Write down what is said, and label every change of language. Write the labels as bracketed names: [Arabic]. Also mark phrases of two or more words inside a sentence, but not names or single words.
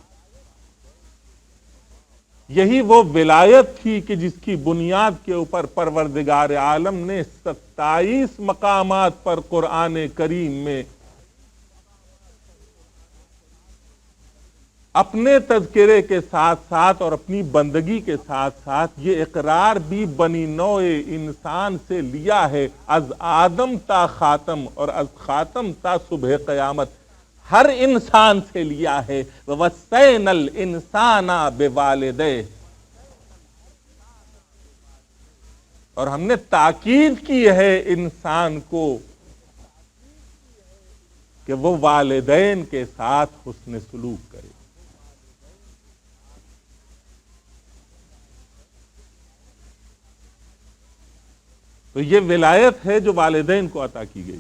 [Urdu] یہی وہ ولایت تھی کہ جس کی بنیاد کے اوپر پروردگار عالم نے 27 مقامات پر قرآن کریم میں اپنے تذکرے کے ساتھ ساتھ اور اپنی بندگی کے ساتھ ساتھ یہ اقرار بھی بنی نوع انسان سے لیا ہے، [Persian] از آدم تا خاتم [Urdu] اور [Persian] از خاتم تا صبح قیامت [Urdu] ہر انسان سے لیا ہے. [Arabic] وَوَصَّيْنَا الْإِنسَانَ بِوَالِدَيْهِ، [Urdu] اور ہم نے تاکید کی ہے انسان کو کہ وہ والدین کے ساتھ حسن سلوک کرے. تو یہ ولایت ہے جو والدین کو عطا کی گئی.